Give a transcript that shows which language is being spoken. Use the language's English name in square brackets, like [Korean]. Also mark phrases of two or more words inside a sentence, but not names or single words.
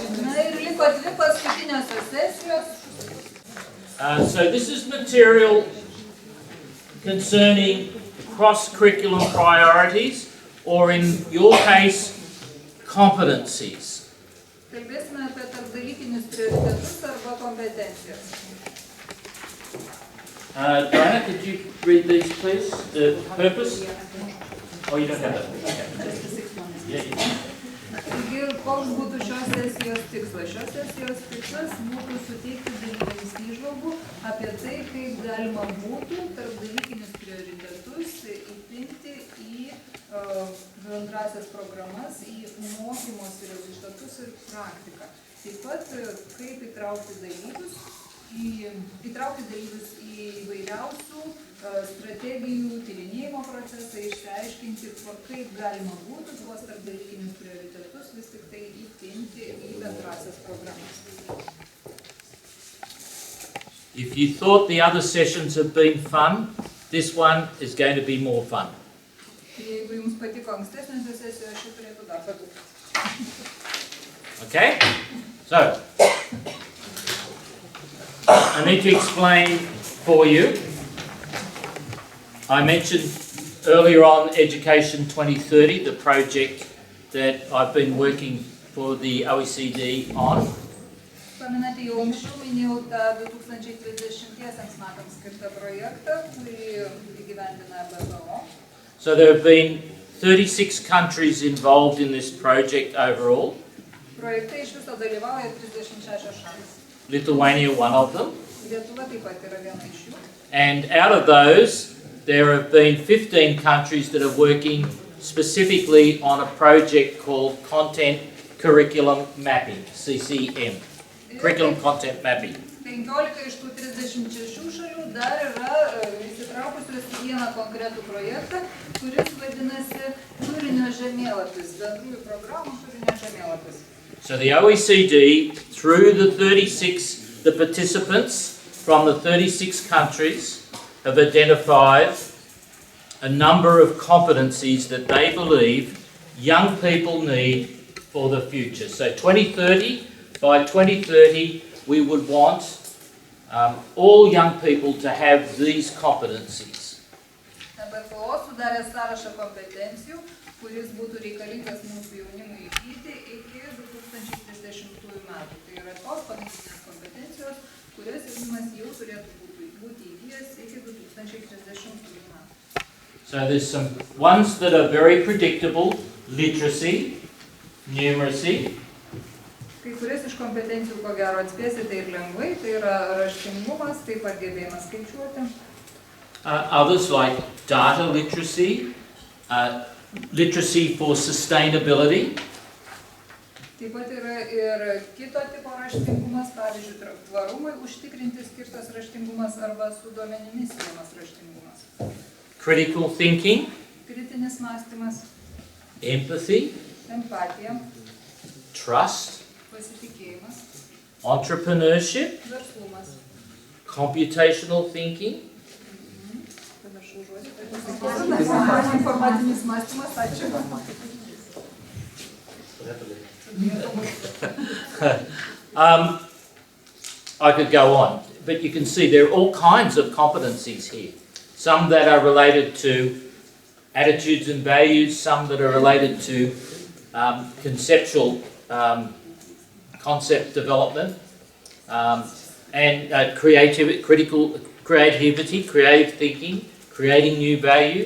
[English] So this is material concerning cross-curriculum priorities, or in your case, competencies. Diana, could you read these, please? The purpose? Oh, you don't have that. Okay. [Lithuanian] Koks būtų šios sesijos tikslas? Šios sesijos tikslas būtų suteikti dalyviams įžvalgų apie tai, kaip galima būtų tarpdalykinius prioritetus įpinti į bendrąsias programas, į mokymosi rezultatus ir praktiką. Taip pat, kaip įtraukti dalyvius į įvairiausių strategijų tyrinėjimo procesą, išsiaiškinti, kaip galima būtų tuos tarpdalykinius prioritetus vis tik tai įpinti į bendrasias programas. [English] If you thought the other sessions have been fun, this one is going to be more fun. [Lithuanian] Jeigu jums patiko ankstesnės sesijos, ši turėtų dar patikti. [English] Okay? So, I need to explain for you. I mentioned earlier on Education 2030, the project that I've been working for the OECD on. [Lithuanian] Paminėti jau anksčiau minėjau tą 2030 metams skirtą projektą, kurį įgyvendina EBPO. [English] So there have been 36 countries involved in this project overall. [Lithuanian] Projekte iš viso dalyvauja 36 šalis. [English] Lithuania, one of them. [Lithuanian] Lietuva taip pat yra viena iš jų. [English] And out of those, there have been 15 countries that are working specifically on a project called Content Curriculum Mapping, CCM. Curriculum Content Mapping. [Lithuanian] 15 iš tų 36 šalių dar yra įsitraukusios į vieną konkretų projektą, kuris vadinasi turinio žemėlapis, bendrųjų programų turinio žemėlapis. [English] So the OECD, through the participants from the 36 countries, have identified a number of competencies that they believe young people need for the future. So by 2030, we would want all young people to have these competencies. [Lithuanian] EBPO sudarė sąrašą kompetencijų, kuris būtų reikalingas mūsų jaunimui įgyti iki 2030 metų. Tai yra tos pagrindinės kompetencijos, kurias jaunimas jau turėtų būti įgijęs iki 2030 metų. [English] So there's some ones that are very predictable: literacy, numeracy. [Lithuanian] Kai kurias iš kompetencijų, ko gero, atspėsite ir lengvai, tai yra raštingumas, taip pat gebėjimas skaičiuoti. [English] Others like data literacy, literacy for sustainability. [Lithuanian] Taip pat yra ir kito tipo raštingumas, pavyzdžiui, tvarumui užtikrinti skirtas raštingumas arba su duomenimis siejamas raštingumas. [English] Critical thinking. [Lithuanian] Kritinis mąstymas. [English] Empathy. [Lithuanian] Empatija. [English] Trust. [Lithuanian] Pasitikėjimas. [English] Entrepreneurship. [Lithuanian] Verslumas. [English] Computational thinking. [Lithuanian] Pamiršau žodį. Informacinis mąstymas, ačiū. [English] I could go on, but you can see there are all kinds of competencies here. Some that are related to attitudes and values, some that are related to conceptual concept development, and creative thinking, creating new value.